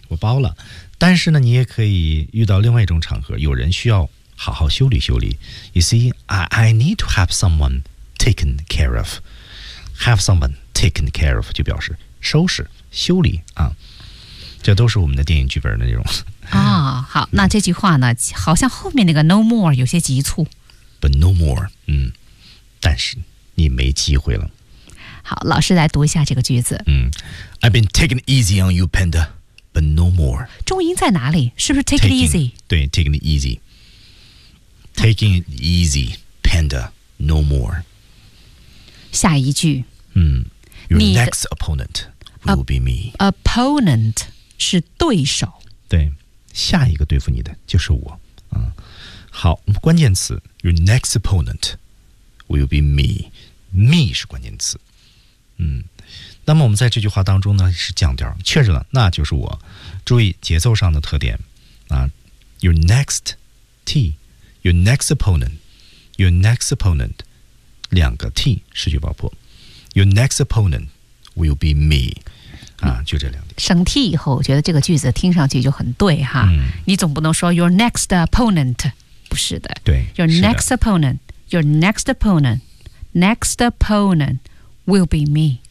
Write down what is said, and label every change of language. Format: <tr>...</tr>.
<zh>我包了但是呢你也可以遇到另外一种场合有人需要好好修理修理 You see I need to have someone taken care of Have someone taken care of 就表示收拾修理啊，这都是我们的电影剧本的内容啊、哦。好那这句话呢好像后面那个 no more 有些急促 But no more 嗯，但是你没机会了好老师来读一下这个句子、</zh> <en>嗯、I've been taking it easy on you panda But no more</en> <zh>重音在哪里是不是 take it easy</zh> <en>对 taking it easy Taking it easy panda No more</en> <zh>下一句、</zh> <en>嗯、Your next opponent will be me</en> <zh>Opponent 是对手对下一个对付你的就是我、嗯、好关键词 Your next opponent will be me Me 是关键词嗯，那么我们在这句话当中呢是降调确实了那就是我注意节奏上的特点啊 Your next T Your next opponent Your next opponent 两个 T 失去爆破 Your next opponent will be me 啊，就这两点省 T 以后我觉得这个句子听上去就很对哈、嗯、你总不能说 Your next opponent 不是的对</zh> <en>Your next opponent Your next opponent Next opponentWill be me.</en>